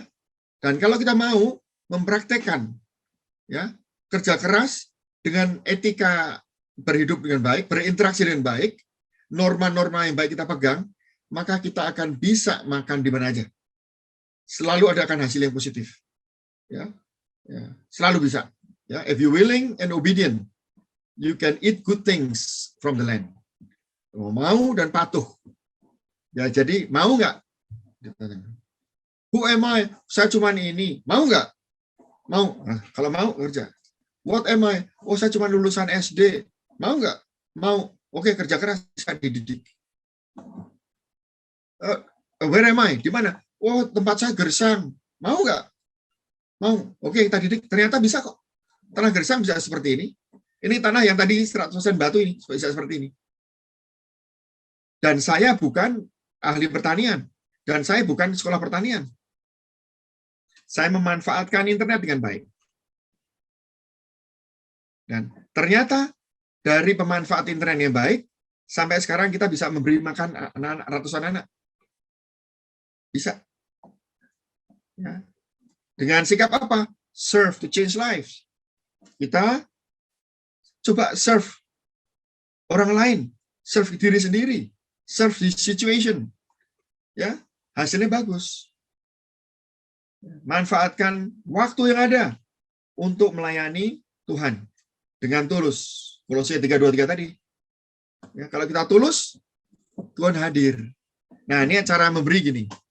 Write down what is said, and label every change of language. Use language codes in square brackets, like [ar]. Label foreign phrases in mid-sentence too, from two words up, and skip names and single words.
[id] Dan kalau kita mau mempraktekkan, ya, kerja keras dengan etika berhidup dengan baik, berinteraksi dengan baik, norma-norma yang baik kita pegang, maka kita akan bisa makan di mana aja. Selalu ada akan hasil yang positif. Ya. Ya, selalu bisa. Ya, [en] if you willing and obedient, you can eat good things from the land. [id] Mau dan patuh. Ya, jadi mau nggak? [en] Who am I? [id] Saya cuma ini. Mau nggak? Mau. Nah, kalau mau, kerja. [en] What am I? [id] Oh, saya cuma lulusan SD. Mau nggak? Mau. Oke, kerja keras, saya dididik. [en] Where am I? [id] Di mana? Oh, tempat saya gersang. Mau nggak? Mau. Oke, kita didik. Ternyata bisa kok. Tanah gersang bisa seperti ini. Ini tanah yang tadi 100% batu ini, bisa seperti ini. Dan saya bukan ahli pertanian. Dan saya bukan sekolah pertanian. Saya memanfaatkan internet dengan baik. Dan ternyata dari pemanfaat internet yang baik, sampai sekarang kita bisa memberi makan ratusan anak. Bisa. Ya. Dengan sikap apa? [en] Serve to change lives. [id] Kita coba serve orang lain, serve diri sendiri, [en] serve the situation. [id] Ya, hasilnya bagus. Manfaatkan waktu yang ada untuk melayani Tuhan dengan tulus. Kolose 3:23 tadi. Ya, kalau kita tulus, Tuhan hadir. Nah, ini cara memberi gini.